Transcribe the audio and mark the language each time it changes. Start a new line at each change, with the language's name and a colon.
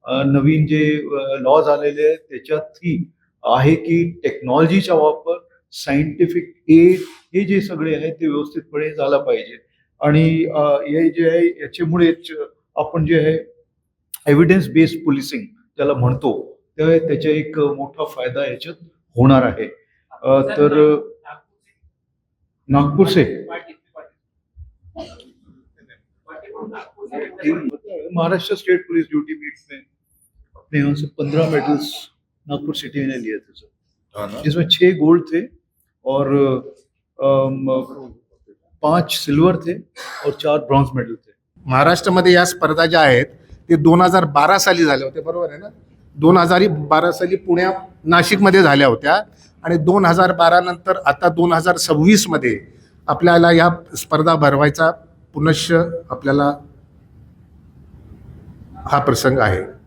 Marathi: नवीन जे लॉज आलेले आहेत त्याच्यातही आहे की टेक्नॉलॉजीचा वापर, सायंटिफिक एड, हे जे सगळे आहे ते व्यवस्थितपणे झाला पाहिजे. आणि हे जे आहे याच्यामुळेच आपण जे आहे एव्हिडन्स बेस्ड पोलिसिंग ज्याला म्हणतो त्याचा एक मोठा फायदा याच्यात होणार आहे.
Hindi: तर नागपूर से Maharashtra state police duty meet में अपने यहाँ से 15 मेडल्स नागपुर सिटी ने लिए थे सर, हाँ ना? जिसमें 6 गोल्ड थे और 5 सिल्वर थे और 4 ब्रॉन्झ मेडल थे.
Marathi: महाराष्ट्रामध्ये या स्पर्धा ज्या आहेत ते 2012 साली झाल्या होत्या, बरोबर आहे ना? 2012 साली नाशिकमध्ये झाल्या होत्या आणि 2012 नंतर आता 2026 मध्ये आपल्याला या स्पर्धा भरवायचा पुनश्च आपल्याला हा प्रसंग आहे.